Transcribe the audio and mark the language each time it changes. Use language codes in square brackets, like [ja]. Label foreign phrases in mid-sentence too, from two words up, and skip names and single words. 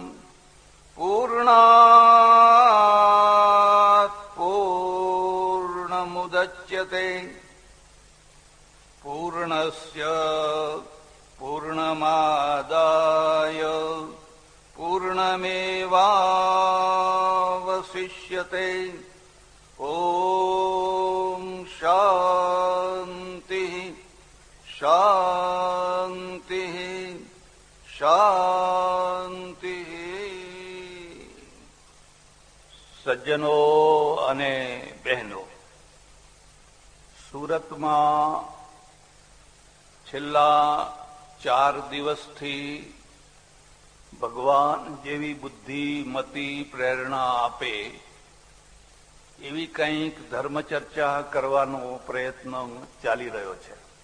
[sa] पूर्णात् पूर्णमुदच्यते पूर्णस्य पूर्णमादाय पूर्णमेवावशिष्यते ॐ शान्तिः शान्तिः શાંતિ. [gu] સજ્જનો અને બહેનો, સુરતમાં છેલ્લા 4 દિવસથી ભગવાન જેવી બુદ્ધિ મતિ પ્રેરણા આપે એવી કંઈક ધર્મચર્ચા કરવાનો પ્રયત્ન ચાલી રહ્યો છે.